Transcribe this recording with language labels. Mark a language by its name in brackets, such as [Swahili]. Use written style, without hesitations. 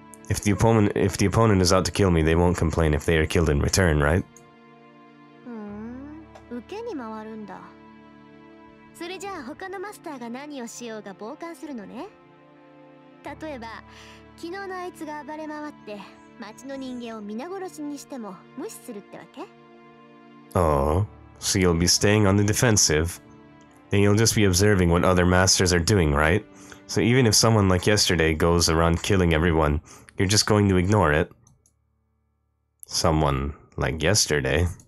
[English] If the opponent is out to kill me, they won't complain if they are killed in return, right? [Japanese] 受けに回るんだ。それじゃあ他のマスターが何をしようが傍観するのね。例えば昨日のあいつが暴れ回って町の人間を皆殺しにしても無視するってわけ？ [English] Oh, so you'll be staying on the defensive. Then you'll just be observing what other masters are doing, right? So even if someone like yesterday goes around killing everyone, you're just going to ignore it. Someone like yesterday.